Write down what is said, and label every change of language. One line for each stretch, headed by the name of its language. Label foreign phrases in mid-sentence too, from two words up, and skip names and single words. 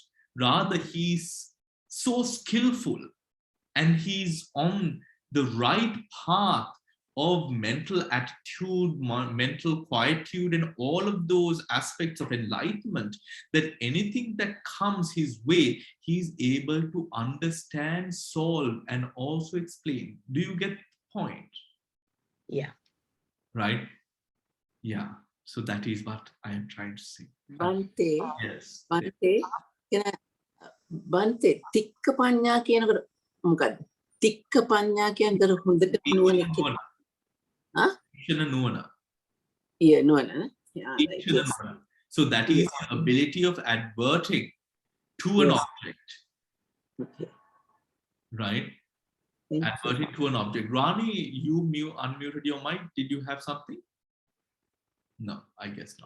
English: Rather, he's so skillful and he's on the right path of mental attitude, mental quietude, and all of those aspects of enlightenment, that anything that comes his way, he's able to understand, solve, and also explain. Do you get the point? Yeah. Right? Yeah. So that is what I am trying to say. Bhante. Yes.
Sinhala: භන්තේ. භන්තේ, තික්ක පඤ්ඤා කියනකොට මොකද්ද? තික්ක පඤ්ඤා කියන්නේ හොඳට නුවණ කියන. Nuwana.
English: Yeah, nuwana. Yeah, right, yes. So that is the ability of adverting to an object. Okay. Right? Thank Adverting to an object. Rani, you unmuted your mic. Did you have something? No, I guess not.